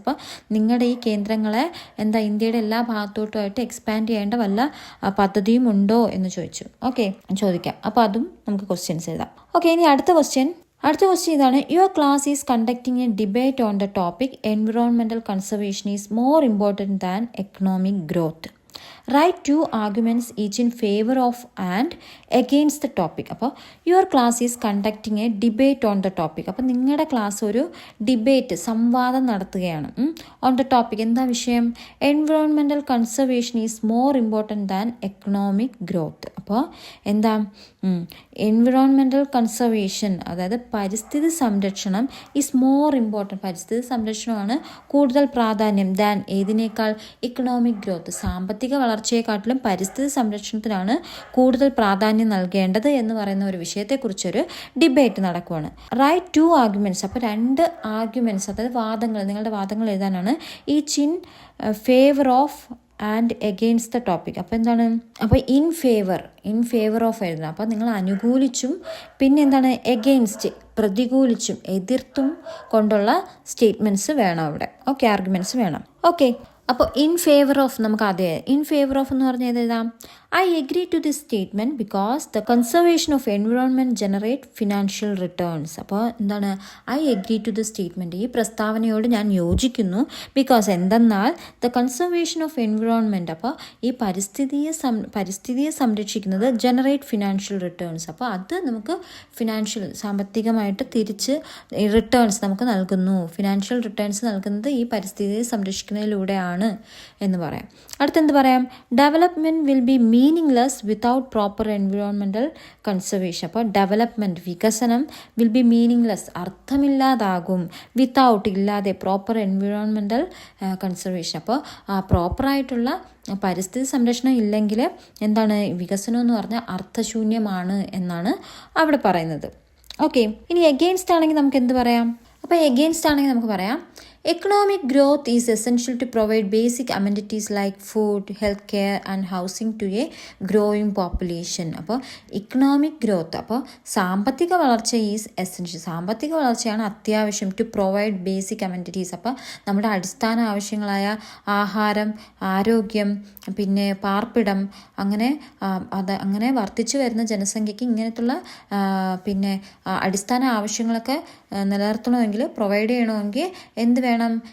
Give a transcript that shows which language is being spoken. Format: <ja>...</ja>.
<ml>അപ്പോൾ നിങ്ങളുടെ ഈ കേന്ദ്രങ്ങളെ ഇന്ത്യയുടെ എല്ലാ ഭാഗത്തോട്ടുമായിട്ട് എക്സ്പാൻഡ് ചെയ്യേണ്ട വല്ല പദ്ധതിയും ഉണ്ടോ എന്ന് ചോദിക്കാം. അപ്പോൾ അതും നമുക്ക് ക്വസ്റ്റ്യൻസ് എഴുതാം. ഓക്കെ, ഇനി അടുത്ത ക്വസ്റ്റ്യൻ ഇതാണ്,</ml> <en>Your class is conducting a debate on the topic environmental conservation is more important than economic growth. Write 2 arguments each in favor of and against the topic. അപ്പോൾ your class is conducting a debate on the topic.</en> <ml>അപ്പോൾ നിങ്ങളുടെ class ഒരു debate, സംവാദം നടത്തുകയാണ്</ml> <en>On the topic.</en> <ml>എന്താ വിഷയം?</ml> <en>Environmental conservation is more important than economic growth.</en> <ml>അപ്പോൾ എന്താ, എൻവിറോൺമെൻറ്റൽ കൺസർവേഷൻ, അതായത് പരിസ്ഥിതി സംരക്ഷണം</ml> <en>is more important,</en> <ml>പരിസ്ഥിതി സംരക്ഷണമാണ് കൂടുതൽ പ്രാധാന്യം ദാൻ, ഏതിനേക്കാൾ? ഇക്കണോമിക് ഗ്രോത്ത്, സാമ്പത്തിക വളർച്ചയെക്കാട്ടിലും പരിസ്ഥിതി സംരക്ഷണത്തിനാണ് കൂടുതൽ പ്രാധാന്യം നൽകേണ്ടത് എന്ന് പറയുന്ന ഒരു വിഷയത്തെക്കുറിച്ചൊരു ഡിബേറ്റ് നടക്കുവാണ്.</ml> <en>Right 2 arguments.</en> <ml>അപ്പോൾ 2 ആർഗ്യുമെൻറ്റ്സ്, അതായത് വാദങ്ങൾ, നിങ്ങളുടെ വാദങ്ങൾ എഴുതാനാണ്.</ml> <en>Each in favour of and against the topic.</en> <ml>അപ്പോൾ എന്താണ്, അപ്പോൾ ഇൻ ഫേവർ ഓഫ് എഴുതണം. അപ്പോൾ നിങ്ങൾ അനുകൂലിച്ചും പിന്നെ എഗെയിൻസ്റ്റ്, പ്രതികൂലിച്ചും എതിർത്തും കൊണ്ടുള്ള സ്റ്റേറ്റ്മെൻറ്റ്സ് വേണം അവിടെ. ഓക്കെ, ആർഗ്യുമെൻറ്റ്സ് വേണം. ഓക്കെ, അപ്പോൾ ഇൻ ഫേവർ ഓഫ് നമുക്ക് ആദ്യം, ഇൻ ഫേവർ ഓഫ് എന്ന് പറഞ്ഞാൽ എഴുതാം,</ml> <en>I agree to this statement because the conservation of environment generate financial returns.</en> <ml>അപ്പോൾ എന്താണ്</ml> <en>I agree to the statement,</en> <ml>ഈ പ്രസ്താവനയോട് ഞാൻ യോജിക്കുന്നു.</ml> <en>because എന്തെന്നാൽ the conservation of environment,</en> <ml>അപ്പോൾ ഈ പരിസ്ഥിതിയെ സംരക്ഷിക്കുന്നത്</ml> <en>Generate financial returns.</en> <ml>അപ്പോൾ അത് നമുക്ക് സാമ്പത്തികമായിട്ട് തിരിച്ച് റിട്ടേൺസ് നമുക്ക് നൽകുന്നു. ഫിനാൻഷ്യൽ റിട്ടേൺസ് നൽകുന്നത് ഈ പരിസ്ഥിതിയെ സംരക്ഷിക്കുന്നതിലൂടെയാണ് എന്ന് പറയാം. അടുത്തെന്ത് പറയാം?</ml> <en>Development will be meaningless without proper environmental conservation. അപ്പോൾ development, വികസനം will be meaningless,</en> <ml>അർത്ഥമില്ലാതാകും,</ml> <en>Without, ഇല്ലാതെ, proper environmental conservation.</en> <ml>അപ്പോൾ പ്രോപ്പറായിട്ടുള്ള പരിസ്ഥിതി സംരക്ഷണം ഇല്ലെങ്കിൽ എന്താണ് വികസനം എന്ന് പറഞ്ഞാൽ അർത്ഥശൂന്യമാണ് എന്നാണ് അവിടെ പറയുന്നത്. ഓക്കെ, ഇനി എഗെയിൻസ്റ്റ് ആണെങ്കിൽ നമുക്ക് എന്ത് പറയാം? അപ്പോൾ എഗെയിൻസ്റ്റ് ആണെങ്കിൽ നമുക്ക് പറയാം</ml> <en>economic growth is essential to provide basic amenities like food, healthcare and housing to a growing population. അപ്പോൾ economic growth, അപ്പോൾ സാമ്പത്തിക വളർച്ച is essential,</en> <ml>സാമ്പത്തിക വളർച്ചയാണ് അത്യാവശ്യം,</ml> <en>To provide basic amenities.</en> <ml>അപ്പോൾ നമ്മുടെ അടിസ്ഥാന ആവശ്യങ്ങളായ ആഹാരം, ആരോഗ്യം, പിന്നെ പാർപ്പിടം, അങ്ങനെ വർദ്ധിച്ചു വരുന്ന ജനസംഖ്യയ്ക്ക് ഇങ്ങനത്തുള്ള പിന്നെ അടിസ്ഥാന ആവശ്യങ്ങളൊക്കെ നിലനിർത്തണമെങ്കിൽ, പ്രൊവൈഡ് ചെയ്യണമെങ്കിൽ എന്ത് വേണം?</ml>